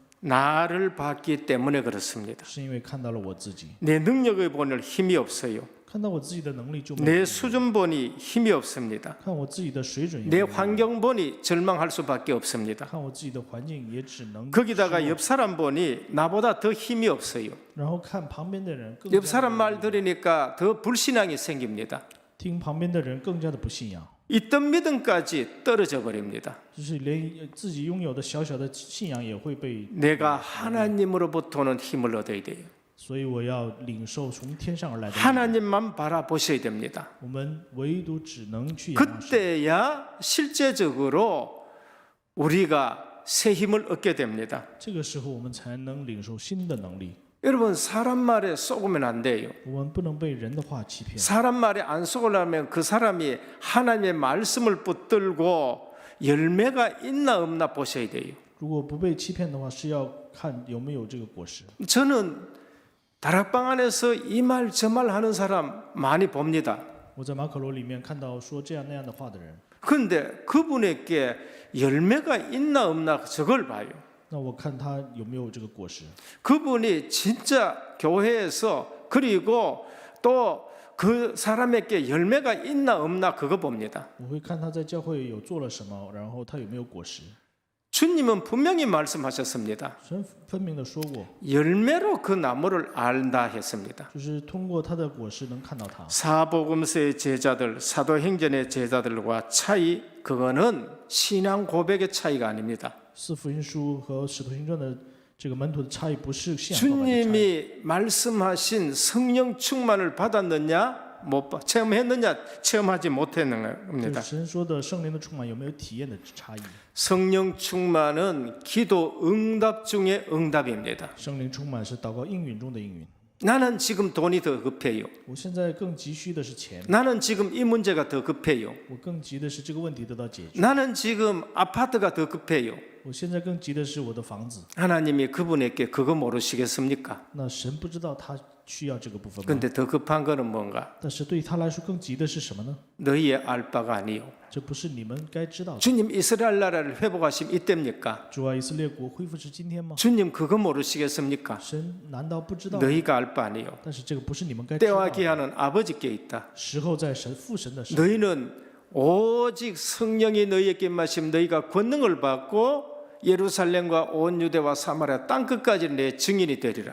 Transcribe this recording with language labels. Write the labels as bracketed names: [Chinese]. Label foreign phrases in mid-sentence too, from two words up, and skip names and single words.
[Korean] 나를 봤기 때문에 그렇습니다. [Chinese] 是因为看到了我自己， [Korean] 내 능력을 보니 힘이 없어요. [Chinese] 看到我自己的能力就没 [Korean] 내 [Chinese] 有， [Korean] 수준 보니 힘이 없습니다. [Chinese] 看我自己的水准也 [Korean] 내 [Chinese] 没有， [Korean] 환경 보니 절망할 수밖에 없습니다. [Chinese] 看我自己的环境也只能 [Korean] 거기다가 [Chinese] 失落 [Korean] 옆 사람 보니 나보다 더 힘이 없어요. [Chinese] 然后看旁边的人更 [Korean] 옆 [Chinese] 加 [Korean] 사람 [Chinese] 的 [Korean] 말 들으니까 더 불신앙이 생깁니다. [Chinese] 听旁边的人更加的不信仰， [Korean] 있던 믿음까지 떨어져 버립니다. [Chinese] 就是连自己拥有的小小的信仰也会被。 [Korean] 내가 하나님으로부터는 힘을 얻어야 돼요. [Chinese] 所以我要领受从天上而来的力。 [Korean] 하나님만 바라보셔야 됩니다. [Chinese] 我们唯独只能去仰望神， [Korean] 그때야 실제적으로 우리가 새 힘을 얻게 됩니다. [Chinese] 这个时候我们才能领受新的能力。 [Korean] 여러분 사람 말에 속으면 안 돼요. [Chinese] 我们不能被人的话欺骗。 [Korean] 사람 말에 안 속으려면 그 사람이 하나님의 말씀을 붙들고 열매가 있나 없나 보셔야 돼요. [Chinese] 如果不被欺骗的话，是要看有没有这个果实。 [Korean] 저는 다락방 안에서 이 말 저 말 하는 사람 많이 봅니다. [Chinese] 我在马可罗里面看到说这样那样的话的人， [Korean] 그런데 그분에게 열매가 있나 없나 저걸 봐요. [Chinese] 那我看他有没有这个果实。 [Korean] 그분이 진짜 교회에서 그리고 또 그 사람에게 열매가 있나 없나 그거 봅니다. [Chinese] 我会看他在教会有做了什么，然后他有没有果实。 [Korean] 주님은 분명히 말씀하셨습니다. [Chinese] 神分明的说过， [Korean] 열매로 그 나무를 알다 했습니다. [Chinese] 就是通过他的果实能看到他。 [Korean] 사복음서의 제자들, 사도행전의 제자들과 차이 그거는 신앙 고백의 차이가 아닙니다. [Chinese] 四福音书和使徒行传的这个门徒的差异，不是信仰告白的差异。 [Korean] 주님이 말씀하신 성령 충만을 받았느냐 체험했느냐, 체험하지 [Chinese] 就 [Korean] 못했느냐입니다. [Chinese] 是神说的圣灵的充满有没有体验的差异？ [Korean] 성령 충만은 기도 응답 중에 응답입니다. [Chinese] 圣灵充满是祷告应允中的应允。 [Korean] 나는 지금 돈이 더 급해요. [Chinese] 我现在更急需的是钱， [Korean] 나는 지금 이 문제가 더 급해요. [Chinese] 我更急的是这个问题得到解决， [Korean] 나는 지금 아파트가 더 급해요. [Chinese] 我现在更急的是我的房子。 [Korean] 하나님이 그분에게 그거 모르시겠습니까? [Chinese] 那神不知道他需要这个部分吗？ [Korean] 근데 더 급한 거는 뭔가? [Chinese] 但是对于他来说更急的是什么呢？ [Korean] 너희의 알 바가 아니요. [Chinese] 这不是你们该知道的。 [Korean] 주님 이스라엘 나라를 회복하심 이때입니까? [Chinese] 主啊，以色列国恢复是今天吗？ [Korean] 주님 그거 모르시겠습니까? [Chinese] 神难道不知道吗？ [Korean] 너희가 알 바 아니요. [Chinese] 但是这个不是你们该知道 [Korean] 때와 [Chinese] 的。 [Korean] 기한은 아버지께 있다. [Chinese] 时候在神父神的手， [Korean] 너희는 오직 성령이 너희에게 임하심 너희가 권능을 받고 예루살렘과 온 유대와 사마리아 땅 끝까지 내 증인이 되리라.